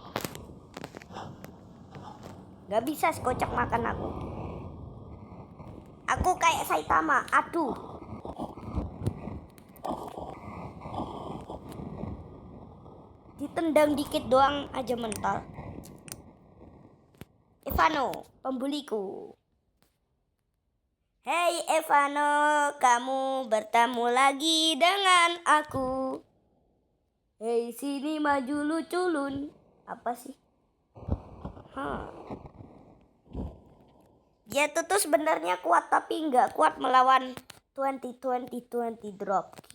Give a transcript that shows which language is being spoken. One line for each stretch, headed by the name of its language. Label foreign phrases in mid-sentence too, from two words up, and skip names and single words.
Indonesian: Gak bisa sekocak makan aku. Aku kayak Saitama, aduh. Ditendang dikit doang aja mental. Evano, pembuliku. Hei Evano, kamu bertemu lagi dengan aku. Hei sini maju lu culun. Apa sih? Dia tuh sebenarnya kuat tapi nggak kuat melawan 20 drop.